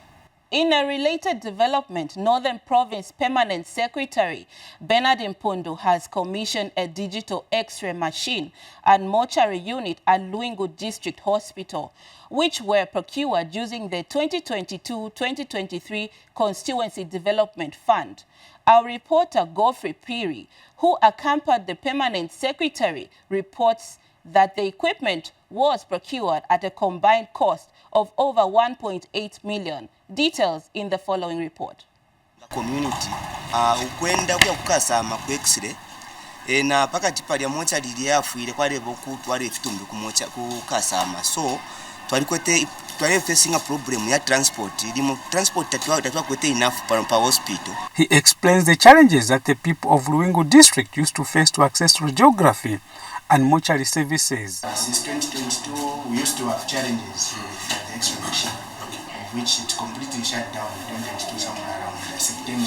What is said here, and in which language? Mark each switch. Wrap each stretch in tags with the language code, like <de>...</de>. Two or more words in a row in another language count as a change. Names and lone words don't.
<en>In a related development, Northern Province Permanent Secretary Bernard Mpundu has commissioned a digital X-ray machine and mortuary unit at Lilongwe District Hospital, which were procured using the 2022-2023 Constituency Development Fund. Our reporter Godfrey Piri, who accompanied the Permanent Secretary, reports that the equipment was procured at a combined cost of over 1.8 million. Details in the following report.</en> <bem>Community ukwenda kukasa ku X-ray na pakati pali mocha lili yafuire kwale boku twale fitumbi ku mocha ku kasama so twalikwete twali</bem> <en>facing a problem</en> <bem>ya transport. Transport tatwa kwete</bem> <en>enough per hospital. He explains the challenges that the people of Lilongwe District used to face to access radiography and mortuary services. Since 2022, we used to have challenges with the X-ray machine, of which it completely shut down in 2022, somewhere around September.</en>